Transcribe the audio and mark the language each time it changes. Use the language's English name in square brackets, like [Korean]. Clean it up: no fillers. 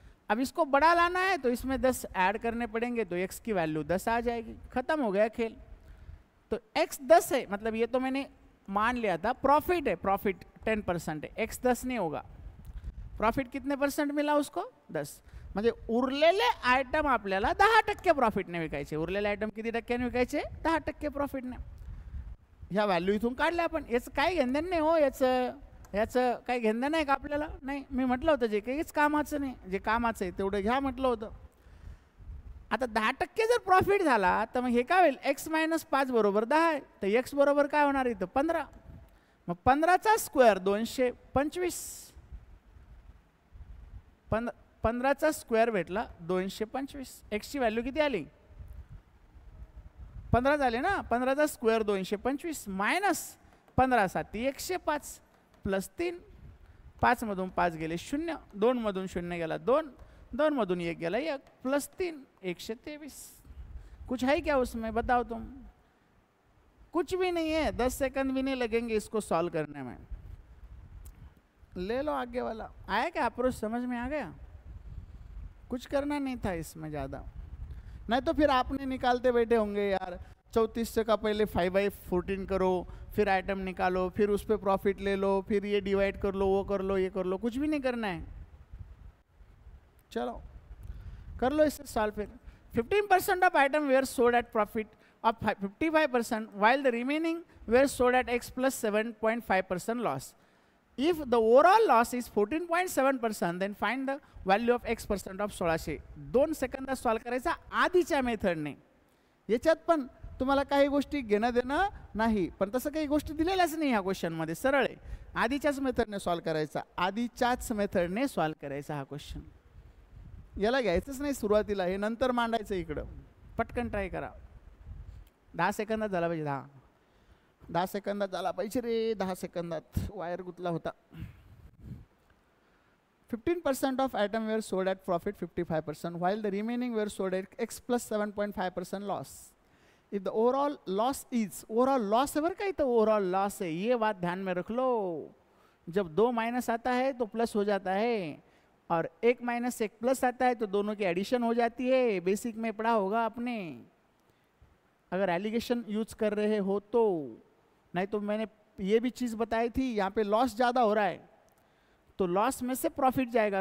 [Hindi] अब इसको बड़ा लाना है तो इसमें 10 ऐड करने पड़ेंगे तो x की वैल्यू 10 आ जाएगी, खत्म हो गया खेल। तो x 10 है, मतलब ये तो मैंने मान लिया था प्रॉफिट है, प्रॉफिट 10% है, x 10 नहीं होगा। प्रॉफिट कितने % मिला उसको? 10। [Marathi] म्हणजे उरलेले आयटम आपल्याला 10% प्रॉफिटने विकायचे। उरलेले आयटम किती टक्क्याने विकायचे? 10% प्रॉफिटने। ह्या व्हॅल्यू इथून काढल्या आपण, याचं काही घेणं नाही हो, याचं काही घेणं नाही का आपल्याला? नाही, मी म्हटलं होतं जे काहीच कामाचं नाही, जे कामाचं आहे तेवढं घ्या म्हटलं होतं। आता 10% जर प्रॉफिट झाला तर मग हे काय होईल? x - 5 बरोबर 10 आहे, तर x बरोबर काय होणार इथं? 15। मग 15चा स्क्वेअर 225, 15चा स्क्वेअर भेटला 225। x ची व्हॅल्यू किती आली? 15 झाले ना, 15चा स्क्वेअर 225 मायनस 15 × 7 = 105 प्लस 3, 5 मधून 5 गेले 0, 2 मधून 0 गेला 2, 2 मधून 1 गेला 1 प्लस 3 123। [Hindi] कुछ है क्या उसमें? बताओ तुम। कुछ भी नहीं है, 10 सेकंड भी नहीं लगेंगे इसको सॉल्व करने में। ले लो आगे वाला। आया क्या अप्रोच? समझ में आ गया? कुछ करना नहीं था इसमें ज़्यादा, नहीं तो फिर आपने निकालते बैठे होंगे यार, 34 का पहले 5/14 करो, फिर आइटम निकालो, फिर उस पर प्रॉफिट ले लो, फिर ये डिवाइड कर लो, वो कर लो, ये कर लो, कुछ भी नहीं करना है। चलो कर लो इससे सॉल्व। फिर [English] 15% of item were sold at profit of 55% while the remaining were sold at x plus 7.5% loss. If the overall loss is 14.7%, then find the value of x% of 1600. [Marathi] 2 सेकंदात सॉल्व करायचा आधीच्या मेथडने। याच्यात पण तुम्हाला काही गोष्टी घेणं देणं नाही, पण तसं काही गोष्टी दिलेल्याच नाही ह्या क्वेश्चनमध्ये, सरळ आहे। आधीच्याच मेथडने सॉल्व करायचा, आधीच्याच मेथडने सॉल्व करायचा हा क्वेश्चन। याला घ्यायचंच नाही सुरुवातीला, हे नंतर मांडायचं इकडं। पटकन ट्राय करा। 10 सेकंदात झाला पाहिजे, 10 सेकंदात झाला पाहिजे रे, 10 सेकंदात वायर गुतला होता। [English] 15% of item were sold at profit 55%, while the remaining were sold at x plus 7.5% loss. If the overall loss is, overall loss [Hindi] है क्या? तो overall loss है, ये बात ध्यान में रख लो। जब 2 माइनस आता है तो प्लस हो जाता है, और 1 - 1 प्लस आता है तो दोनों की एडिशन हो जाती है। बेसिक में पढ़ा होगा आपने, अगर एलिगेशन यूज कर रहे हो तो। नहीं तो मैंने ये भी चीज़ बताई थी, यहाँ पे लॉस ज़्यादा हो रहा है तो लॉस में से प्रॉफिट जाएगा।